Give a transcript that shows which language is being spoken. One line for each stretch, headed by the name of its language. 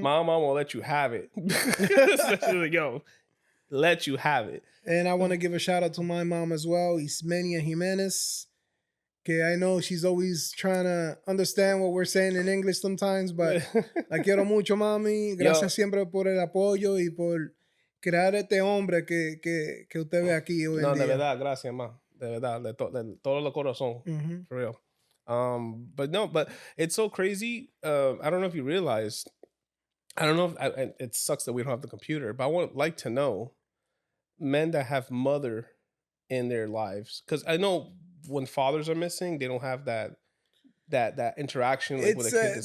English: My mom will let you have it. Yo, let you have it. And I want to give a shout out to my mom as well, Ismenia Jimenez. Okay, I know she's always trying to understand what we're saying in English sometimes, but
Spanish: la quiero mucho, mami. Gracias siempre por el apoyo y por crear este hombre que usted ve aquí hoy en día. De verdad, gracias, ma. De verdad, de todo el corazón. Mm-hmm.
English: For real. But it's so crazy. I don't know if you realized. I don't know if it sucks that we don't have the computer, but I would like to know men that have mother in their lives, because I know when fathers are missing, they don't have that interaction like, with a kid.